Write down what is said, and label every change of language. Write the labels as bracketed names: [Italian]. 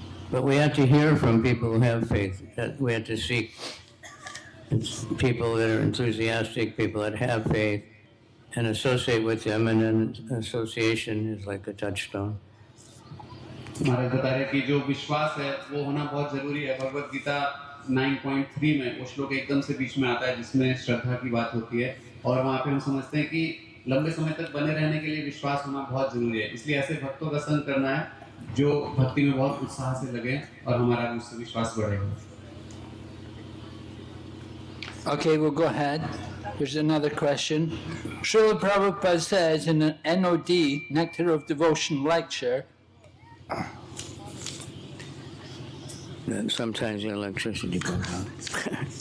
[English] But we have to hear from people who have faith. We have to seek people that are enthusiastic, people that have faith, and associate with them, and then association is like a touchstone. [Hindi] महाराज बता रहे कि जो विश्वास है वो होना बहुत जरूरी है। भगवद गीता 9.3 में वो श्लोक एकदम से बीच में आता है जिसमें श्रद्धा की बात होती है और वहाँ पे हम समझते हैं कि लंबे समय तक बने रहने के लिए विश्वास होना बहुत जरूरी है। इसलिए ऐसे भक्तों का संग करना है जो भक्ति में बहुत उत्साह से लगे और हमारा भी उससे विश्वास बढ़ेगा। [English] Okay, we'll go ahead. Here's another question. Srila Prabhupada says in an NOD, Nectar of Devotion lecture, And sometimes the electricity goes out.